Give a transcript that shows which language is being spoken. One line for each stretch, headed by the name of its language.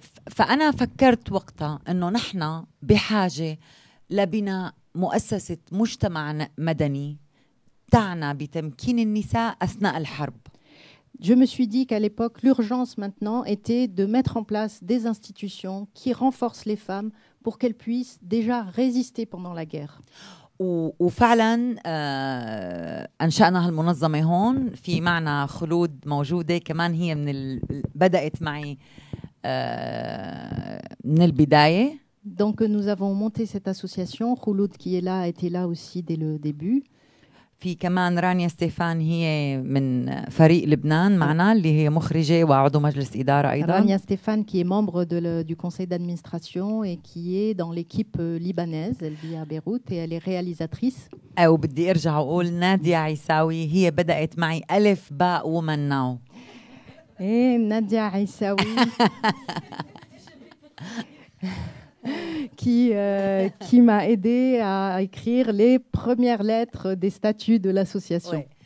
Arabic: فانا فكرت وقتها انه نحن بحاجه لبناء مؤسسه مجتمع مدني تعنى بتمكين النساء اثناء الحرب.
French: Je me suis dit qu'à l'époque, l'urgence maintenant était de mettre en place des institutions qui renforcent les femmes pour qu'elles puissent déjà résister pendant la guerre.
Arabic: وفعلا أنشأنا هالمنظمة هون. في معنا خلود موجودة كمان هي بدأت معي من البداية.
French: Donc nous avons monté cette association. Khouloud qui est là était là aussi dès le début.
Arabic: في كمان رانيا ستيفان هي من فريق لبنان معنا اللي هي مخرجة وعضو مجلس إدارة أيضا.
French: Rania Stéphane qui est membre du conseil d'administration et qui est dans l'équipe libanaise. Elle vit à Beyrouth et elle est réalisatrice.
Arabic: وبدي أرجع وأقول نادية عيساوي هي بدأت معي ألف باء Women Now.
French: Et Nadia Aissaoui qui m'a aidé à écrire les premières lettres des statuts de l'association.